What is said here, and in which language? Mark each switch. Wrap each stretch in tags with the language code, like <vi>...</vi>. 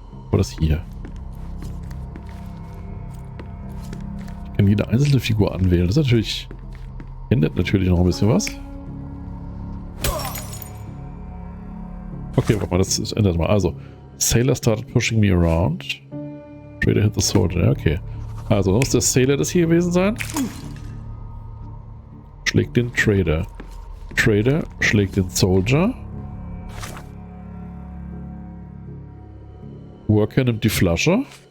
<de>War das hier? Ich kann jede einzelne Figur anwählen. Das ist natürlich... ändert natürlich noch ein bisschen was. Okay, warte mal, das ändert mal.</de> <en>Also, Sailor started pushing me around. Trader hit the soldier. Ja, okay.</en> <de>Also, muss der Sailor das hier gewesen sein? Schlägt den Trader. Trader schlägt den Soldier. Worker nimmt die Flasche.</de>